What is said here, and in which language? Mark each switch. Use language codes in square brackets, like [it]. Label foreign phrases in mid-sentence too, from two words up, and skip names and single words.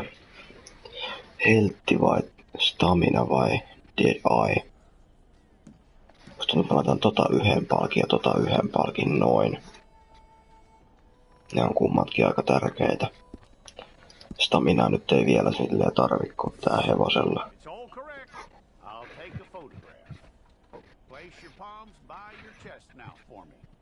[fi] Heltti vai stamina vai [en] dead eye? [fi] Musta nyt mä laitan yhden palkin ja yhden palkin noin. Ne on kummatkin aika tärkeitä. Staminaa nyt ei vielä silleen tarvi, kun tää hevosella. [en] It's all correct. I'll take a photograph. Place your palms by your chest now for me.